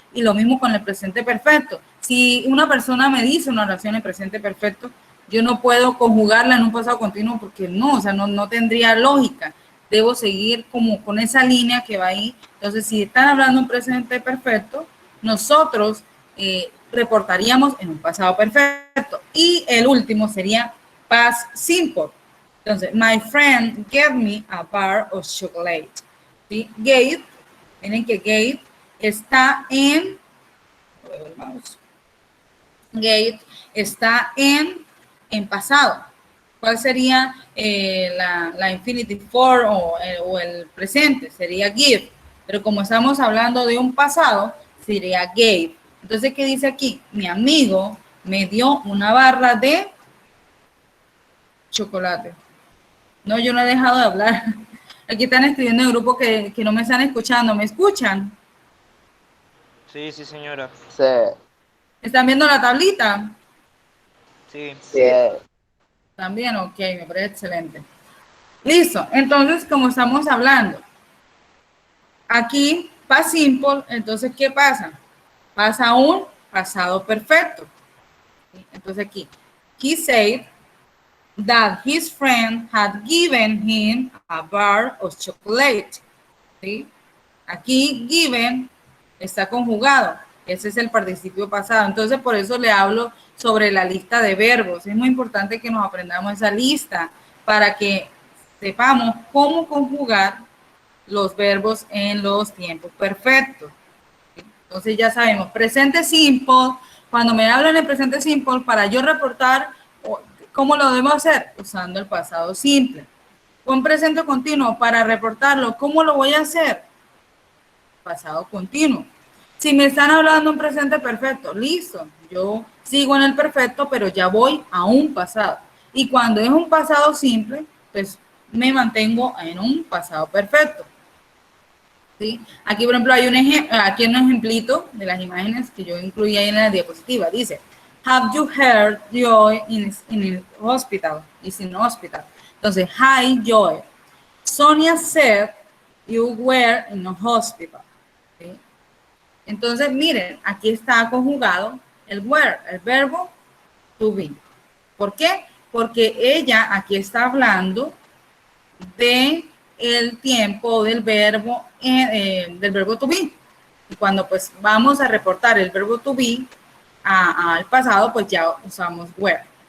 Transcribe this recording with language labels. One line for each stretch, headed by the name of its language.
Spanish: Y lo mismo con el presente perfecto. Si una persona me dice una oración en presente perfecto, yo no puedo conjugarla en un pasado continuo porque no, o sea, no tendría lógica. Debo seguir como con esa línea que va ahí. Entonces, si están hablando en presente perfecto, nosotros reportaríamos en un pasado perfecto. Y el último sería past simple. Entonces,
English: my friend gave me a bar of chocolate.
Spanish: ¿Sí? Gave, miren que gave está en, gave está en pasado. ¿Cuál sería la
English: infinitive form
Spanish: o el presente? Sería give. Pero como estamos hablando de un pasado, sería gave. Entonces, ¿qué dice aquí? Mi amigo me dio una barra de chocolate. No, yo no he dejado de hablar. Aquí están escribiendo en el grupo que no me están escuchando. ¿Me escuchan? Sí, sí, señora. Sí. ¿Están viendo la tablita? Sí. Sí. También, ok, me parece excelente. Listo, entonces, como estamos hablando, aquí, past simple, entonces, ¿qué pasa? Pasa a un pasado perfecto. Entonces, aquí,
English: he said that his friend had given him a bar of chocolate.
Spanish: ¿Sí? Aquí, given, está conjugado. Ese es el participio pasado. Entonces, por eso le hablo sobre la lista de verbos. Es muy importante que nos aprendamos esa lista para que sepamos cómo conjugar los verbos en los tiempos perfectos. Entonces, ya sabemos, presente simple. Cuando me hablan de presente simple, para yo reportar, ¿cómo lo debo hacer? Usando el pasado simple. Con presente continuo, para reportarlo, ¿cómo lo voy a hacer? Pasado continuo. Si me están hablando un presente perfecto, listo, yo sigo en el perfecto, pero ya voy a un pasado. Y cuando es un pasado simple, pues me mantengo en un pasado perfecto. ¿Sí? Aquí, por ejemplo, hay un ejemplito de las imágenes que yo incluí ahí en la diapositiva. Dice,
English: have you heard Joy in hospital? Is in hospital.
Spanish: Entonces,
English: hi, Joy. Sonia said you were in a hospital.
Spanish: ¿Sí? Entonces, miren, aquí está conjugado el were, el verbo to be. ¿Por qué? Porque ella aquí está hablando de el tiempo del verbo to be. Y cuando pues vamos a reportar el verbo to be al pasado, pues ya usamos were.